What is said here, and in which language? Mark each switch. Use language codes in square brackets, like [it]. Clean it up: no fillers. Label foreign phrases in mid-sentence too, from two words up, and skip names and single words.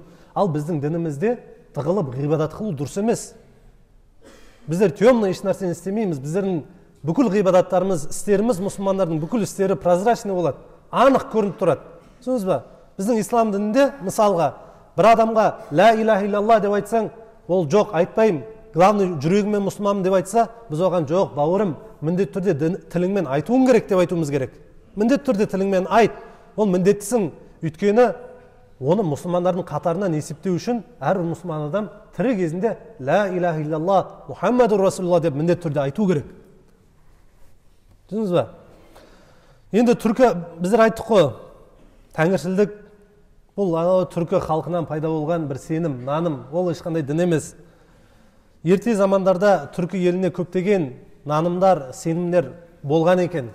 [kk] Ал біздің дінімізде тығылып ғибадат қылу дұрыс емес. Біздер темный еш нәрсені істемейміз. Біздердің бүкіл ғибадаттарымыз, істеріміз, мұсылмандардың бүкіл істері прозрачный болады, анық көрініп тұрады. Түсінесіз ба? Біздің ислам дінінде мысалға бір адамға [ar] لا إله إلا الله [kk] деп айтсаң, ол жоқ, айтпаймын, главный жүрегімен мұсылманмын деп айтса, біз оған жоқ, бауырым, міндетті түрде тіліңмен айтуың керек деп айтуымыз керек. Міндетті түрде тіліңмен айт, ол міндеттісің. Өйткені оны мұсылмандардың қатарынан есептеу үшін әрбір мұсылман адам тірі кезінде [ar] لا إله إلا الله محمد رسول الله [kk] деп міндетті түрде айту керек. Түсінесіз ба? Енді түркі, біздер айттық қой, тәңіршілдік бұл түркі халқынан пайда болған бір сенім, наным, ол ешқандай дін емес. Ерте замандарда түркі еліне көптеген нанымдар, сенімдер болған екен.